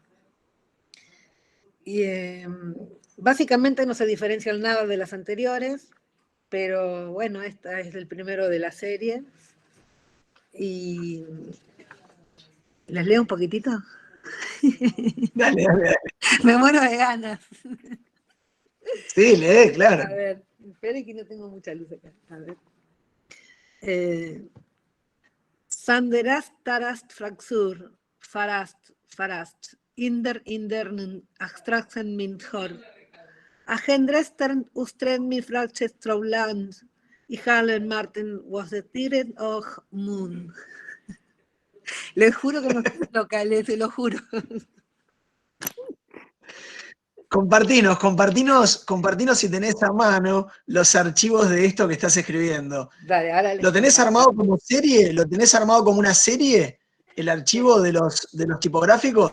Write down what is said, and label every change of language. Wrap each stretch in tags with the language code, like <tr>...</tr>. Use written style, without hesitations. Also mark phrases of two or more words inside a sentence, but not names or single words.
<es>Y básicamente no se diferencian nada de las anteriores, pero bueno, esta es el primero de la serie. Y ¿les leo un poquitito? Dale, dale, dale. Me muero de ganas. Sí, lee, claro. A ver, espere que no tengo mucha luz acá. A ver. Sanderast tarast fraxur, farast, indern, abstraction mint hor. Agendrestern ustren mi fracches trouland, y Halen Martin was the tired of moon. Les juro que no son locales, se lo juro. Compartinos si tenés a mano los archivos de esto que estás escribiendo. Dale, ahora les ¿Lo tenés comparto. armado como serie? ¿Lo tenés armado como una serie? ¿El archivo de los tipográficos?</es>